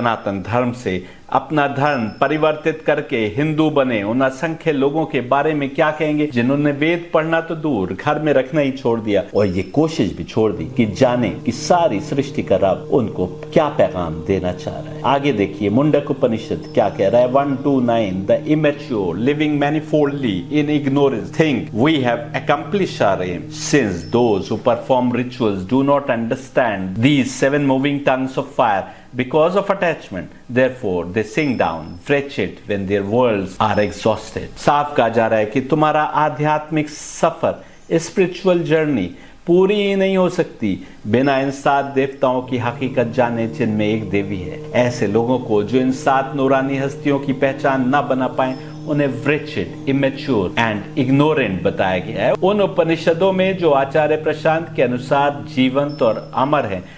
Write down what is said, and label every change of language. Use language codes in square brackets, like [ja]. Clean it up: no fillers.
[hi] सनातन धर्म से अपना धर्म परिवर्तित करके हिंदू बने उन असंख्य लोगों के बारे में क्या कहेंगे जिन्होंने वेद पढ़ना तो दूर, घर में रखना ही छोड़ दिया और ये कोशिश भी छोड़ दी कि जाने कि सारी सृष्टि का रब उनको क्या पैगाम देना चाह रहा है। आगे देखिए मुंडक उपनिषद क्या कह रहा है। [en] 129 the immature living manifoldly in ignorance think we have accomplished our aim, since those who perform rituals do not understand these 7 moving tongues of fire because of attachment, therefore they sink down wretched when their worlds are exhausted। [hi] साफ कहा जा रहा है कि तुम्हारा आध्यात्मिक सफर, spiritual journey पूरी ही नहीं हो सकती बिना इन 7 देवताओं की हकीकत जाने जिनमें एक देवी है। ऐसे लोगों को जो इन 7 नूरानी हस्तियों की पहचान ना बना पाए उन्हें wretched, immature and ignorant बताया गया है उन उपनिषदों में जो आचार्य प्रशांत के अनुसार जीवंत और अमर हैं।